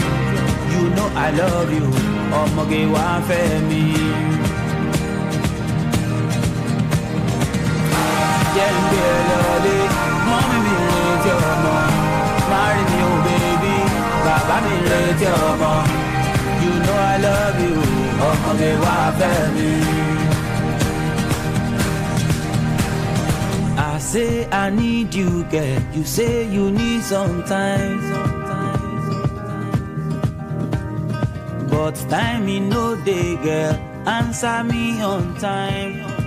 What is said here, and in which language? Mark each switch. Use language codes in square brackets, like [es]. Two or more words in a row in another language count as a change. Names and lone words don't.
[en] You know I love you. [yo] Omoge wa fe me. [en] Mommy, me rate your mom. Marry me, oh baby. Baba, me rate your mom. You know I love you. [yo] Omoge wa fe me. [en] I say I need you, girl. You say you need some time. But time in no day, girl. Answer me on time.